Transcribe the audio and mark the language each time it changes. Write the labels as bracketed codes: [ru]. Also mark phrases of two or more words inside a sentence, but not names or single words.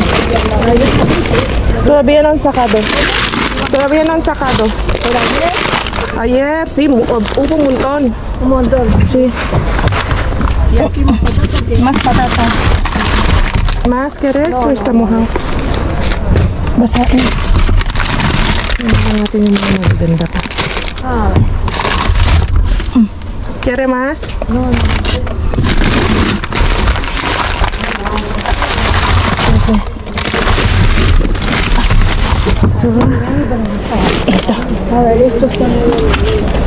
[es] Todavía no han sacado. Todavía no han sacado. ¿Por ayer? Ayer sí, hubo un montón. Un montón. Sí. Y aquí más patatas. Más patatas. ¿Más querés o está mojado? [tl] Basahin. Tingnan natin yung mga magaganda pa. Ah, [es] ¿Quiere más? no. A ver, esto está muy bien.